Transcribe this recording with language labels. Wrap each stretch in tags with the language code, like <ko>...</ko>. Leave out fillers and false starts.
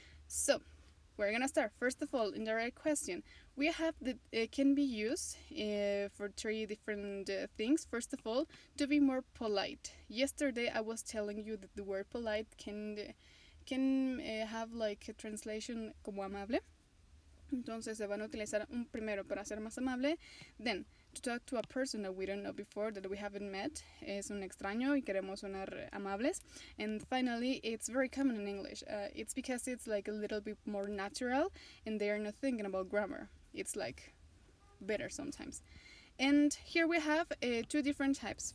<en>So we're gonna start. First of all, indirect question. We have that it can be used for 3 different things. First of all, to be more polite. Yesterday I was telling you that the word polite can have like a translation</en> <es>como amable. Entonces se van a utilizar un primero para ser más amable.</es> <en>Then, to talk to a person that we don't know before, that we haven't met,</en> <es>es un extraño y queremos sonar amables.</es> <en>And finally, it's very common in English. It's because it's like a little bit more natural and they are not thinking about grammar. It's like better sometimes. And here we have 2 different types.</en>